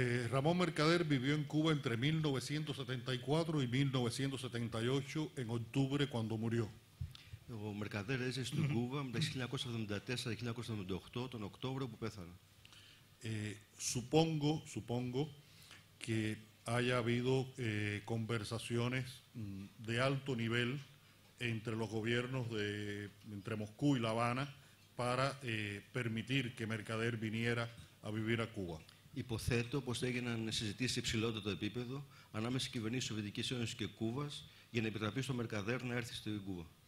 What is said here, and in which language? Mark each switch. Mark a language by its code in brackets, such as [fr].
[es] Ramón Mercader vivió en Cuba entre 1974 y 1978, en octubre, cuando murió. [el] Ο Μερκαδέρ έζησε στην Κούβα μεταξύ 1974 και 1978, τον Οκτώβριο που πέθανε. [es] Supongo que haya habido conversaciones de alto nivel entre los gobiernos entre Moscú y La Habana para permitir que Mercader viniera a vivir a Cuba. [el] Υποθέτω πως έγιναν συζητήσεις σε υψηλότερο επίπεδο ανάμεσα στις κυβερνήσεις της Σοβιετικής Ένωσης και Κούβας για να επιτραπεί στο Mercader να έρθει στην Κούβα.